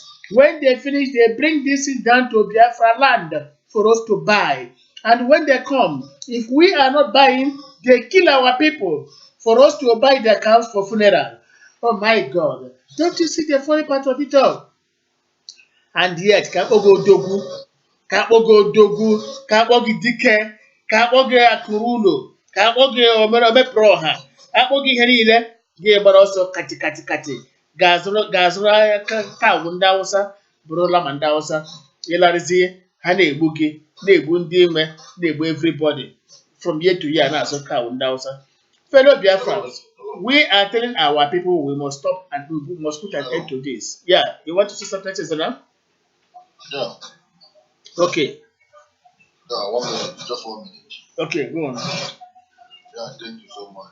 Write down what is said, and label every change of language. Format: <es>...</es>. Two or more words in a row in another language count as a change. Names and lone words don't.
<en>When they finish, they bring this thing down to Biafra land for us to buy. And when they come, if we are not buying, they kill our people for us to buy their cows for funeral. Oh my God. Don't you see the funny part of it all? And yet,</en> <ig>ka akpọ gị odogwu, ka akpọ gị odogwu, ka akpọ gị dike, ka akpọ gị akụrụ ụlọ, ka akpọ gị omepụrụ ọha, akpọ gị ihe niile, Gị gbara ọsọ kati ga-azụrụ ahịa ka awụ ndị Awụsa bụrụla ma ndị Awụsa ịlarịzie ha na-egbu gị na-egbu ndị nwe na-egbu</ig> <en>everybody from year to year</en> <ig>na-azụ ka awụ ndị Awụsa.</ig> <en>Fellow Biafrans, we are telling our people we must stop and we must put an end to this. Yeah, you want to say something, Cesar? Yeah. Okay. Yeah, 1 minute, just 1 minute. Okay, go on. Yeah, thank you so much.</en>